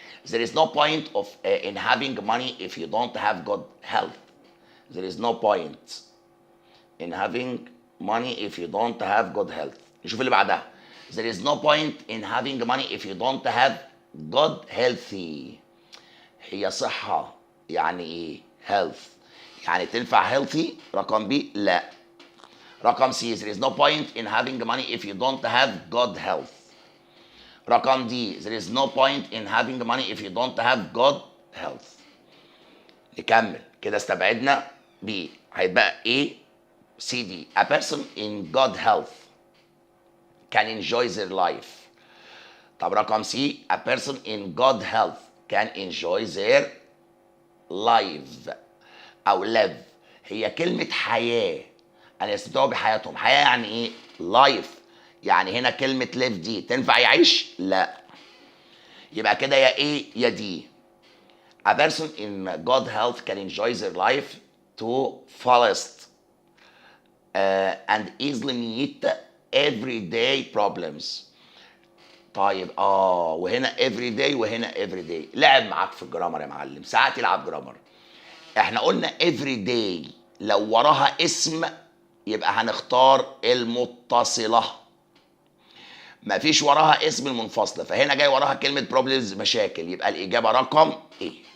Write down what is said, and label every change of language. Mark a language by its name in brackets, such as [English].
[English] There is no point in having money if you don't have good health. There is no point in having money if you don't have good health. [Arabic] نشوف اللي بعدها. [English] There is no point in having money if you don't have good healthy. [Arabic] هي صحة يعني ايه؟ [English] health [Arabic] يعني تنفع [English] healthy. [Arabic] رقم بي لا. رقم سي [English] there is no point in having money if you don't have good health. [Arabic] رقم دي [English] there is no point in having money if you don't have good health. [Arabic] نكمل كده. استبعدنا بي، هيبقى A C D. [English] A person in good health can enjoy their life. [Arabic] طب رقم سي [English] a person in good health can enjoy their life أو live. [Arabic] هي كلمة حياة أن يستمتعوا بحياتهم. حياة يعني إيه؟ [English] life. [Arabic] يعني هنا كلمة live دي تنفع يعيش؟ لا. يبقى كده يا A يا D. [English] A person in good health can enjoy their life to fullest. and easily meet everyday problems. [Arabic] طيب وهنا [English] every day [Arabic] وهنا every day. لعب معاك في الجرامر يا معلم، ساعات يلعب جرامر. احنا قلنا [English] every day [Arabic] لو وراها اسم يبقى هنختار المتصلة، مفيش وراها اسم المنفصلة، فهنا جاي وراها كلمة problems مشاكل، يبقى الإجابة رقم إيه.